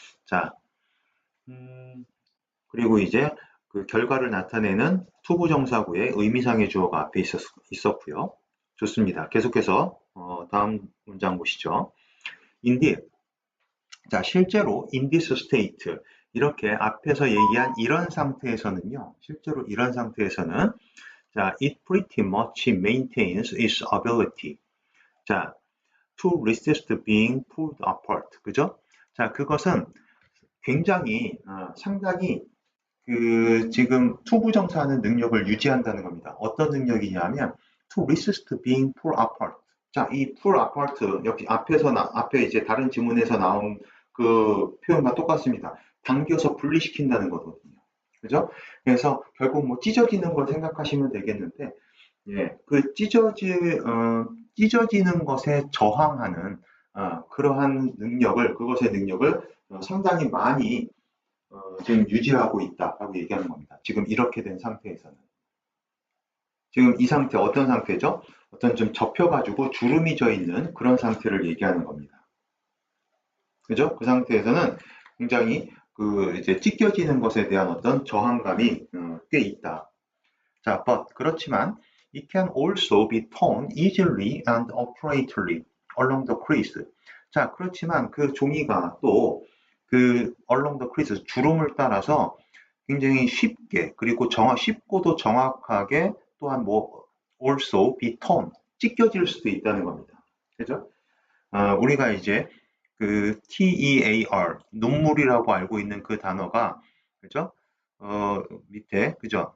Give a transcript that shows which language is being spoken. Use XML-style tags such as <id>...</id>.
<ko>자, 그리고 이제 그 결과를 나타내는 투부정사구의 의미상의 주어가 앞에 있었고요. 좋습니다. 계속해서 다음 문장 보시죠.</ko> <en>Indeed.</en> <ko>자, 실제로</ko> <en>in this state</en> <ko>이렇게 앞에서 얘기한 이런 상태에서는요. 실제로 이런 상태에서는</ko> <en>자, it pretty much maintains its ability. 자, to resist being pulled apart.</en> <ko>그죠? 자, 그것은 굉장히 상당히 그 지금 투부정사하는 능력을 유지한다는 겁니다. 어떤 능력이냐면</ko> <en>to resist being pulled apart.</en> <ko>자, 이 pull apart 여기 앞에 이제 다른 지문에서 나온 그 표현과 똑같습니다. 당겨서 분리시킨다는 거거든요. 그죠? 그래서 결국 뭐 찢어지는 걸 생각하시면 되겠는데, 예, 그 찢어지는 것에 저항하는 그러한 능력을, 그것의 능력을 상당히 많이 지금 유지하고 있다라고 얘기하는 겁니다. 지금 이렇게 된 상태에서는. 지금 이 상태 어떤 상태죠? 어떤 좀 접혀가지고 주름이 져 있는 그런 상태를 얘기하는 겁니다. 그죠? 그 상태에서는 굉장히 그 이제 찢겨지는 것에 대한 어떤 저항감이 꽤 있다.</ko> <en>자, but 그렇지만 it can also be torn easily and accurately along the crease.</en> <ko>자, 그렇지만 그 종이가 또 그</ko> <en>along the crease</en> <ko>주름을 따라서 굉장히 쉽게 그리고 쉽고도 정확하게 또한 뭐</ko> <en>also be torn</en> <ko>찢겨질 수도 있다는 겁니다. 그죠? 우리가 이제 그 TEAR 눈물이라고 알고 있는 그 단어가 그죠? 밑에 그죠?</ko>